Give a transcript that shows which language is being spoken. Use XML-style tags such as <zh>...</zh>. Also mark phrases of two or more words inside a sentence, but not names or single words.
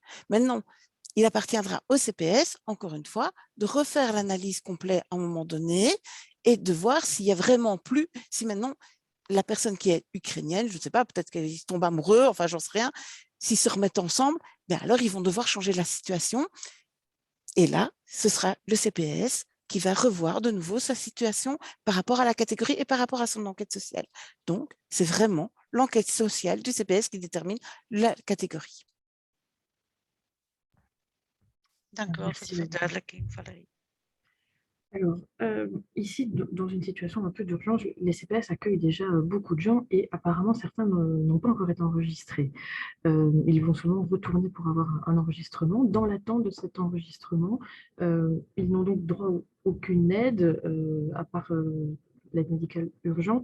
<fr>Maintenant, il appartiendra au CPS, encore une fois, de refaire l'analyse complète à un moment donné et de voir s'il y a vraiment plus, si maintenant la personne qui est ukrainienne, je ne sais pas, peut-être qu'ils tombent amoureux, enfin j'en sais rien, s'ils se remettent ensemble, bien alors ils vont devoir changer la situation. Et là, ce sera le CPS qui va revoir de nouveau sa situation par rapport à la catégorie et par rapport à son enquête sociale. Donc, c'est vraiment l'enquête sociale du CPS qui détermine la catégorie.</fr> <nl>Dank u wel voor de verduidelijking, Valérie.</nl> <fr>Alors, ici, dans une situation un peu d'urgence, les CPS accueillent déjà beaucoup de gens et apparemment certains n'ont pas encore été enregistrés. Ils vont seulement retourner pour avoir un enregistrement. Dans l'attente de cet enregistrement, ils n'ont donc droit à aucune aide à part l'aide médicale urgente.</fr>